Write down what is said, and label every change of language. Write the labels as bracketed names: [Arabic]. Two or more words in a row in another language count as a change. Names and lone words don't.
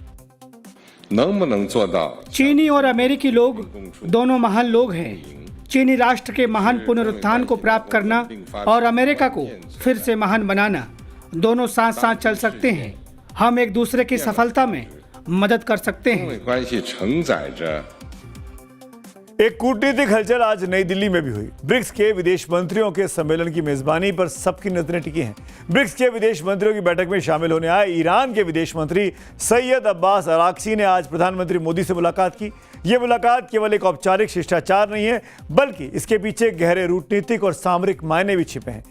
[Hindi] चीनी और अमेरिकी लोग दोनों महान लोग हैं। चीनी राष्ट्र के महान पुनरुत्थान को प्राप्त करना और अमेरिका को फिर से महान बनाना, दोनों साथ साथ चल सकते हैं। हम एक दूसरे की सफलता में मदद कर सकते [Chinese] 中 [Hindi] हैं। [Chinese] 美关系承载着 [Hindi] एक कूटनीतिक हलचल आज नई दिल्ली में भी हुई। ब्रिक्स के विदेश मंत्रियों के सम्मेलन की मेजबानी पर सबकी नजरें टिकी हैं। ब्रिक्स के विदेश मंत्रियों की बैठक में शामिल होने आए ईरान के विदेश मंत्री सैयद अब्बास अराक्ची ने आज प्रधानमंत्री मोदी से मुलाकात की। ये मुलाकात केवल एक औपचारिक शिष्टाचार नहीं है, बल्कि इसके पीछे गहरे कूटनीतिक और सामरिक मायने भी छिपे हैं।